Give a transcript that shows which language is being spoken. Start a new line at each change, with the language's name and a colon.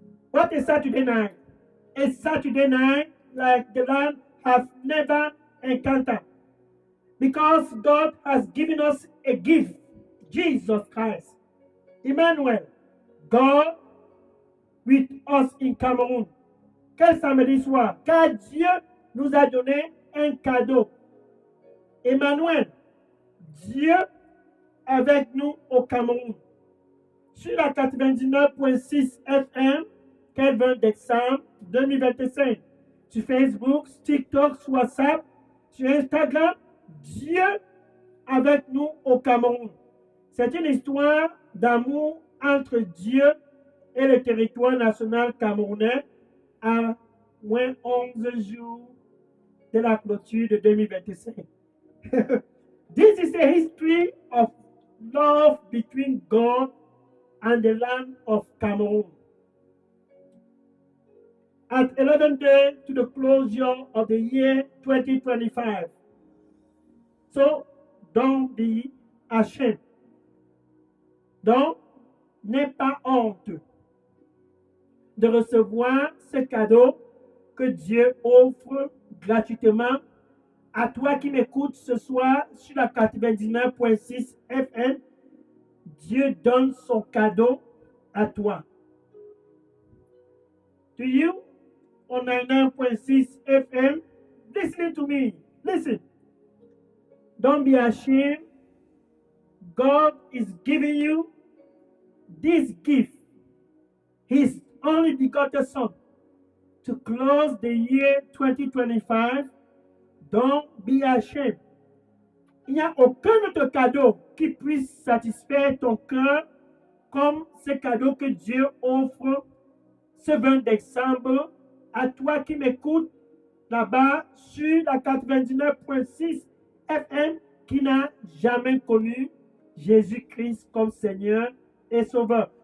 English: What a Saturday night. A Saturday night like the Lamb have never encountered. Because God has given us a gift, Jesus Christ. Emmanuel, God with us in Cameroun.
French: Quel samedi soir? Car Dieu nous a donné un cadeau. Emmanuel, Dieu avec nous au Cameroun. Sur la 99.6 FM, quel 20 décembre 2025. Sur Facebook, TikTok, sur WhatsApp, sur Instagram, Dieu avec nous au Cameroun. C'est une histoire d'amour entre Dieu et le territoire national camerounais à moins 11 jours de la clôture de 2025.
English: This is a history of love between God and the land of Cameroon. At 11 days to the closure of the year 2025. So, don't be ashamed.
French: Donc, n'aie pas honte de recevoir ce cadeau que Dieu offre gratuitement à toi qui m'écoutes ce soir sur la 99.6 FM. Dieu donne son cadeau à toi.
English: To you, on 99.6 FM, listen to me. Listen. Don't be ashamed. God is giving you this gift, His only begotten Son, to close the year 2025. Don't be ashamed.
French: Il n'y a aucun autre cadeau qui puisse satisfaire ton cœur comme ce cadeau que Dieu offre ce 20 décembre à toi qui m'écoutes là-bas sur la 99.6 FM qui n'a jamais connu Jésus-Christ comme Seigneur et Sauveur.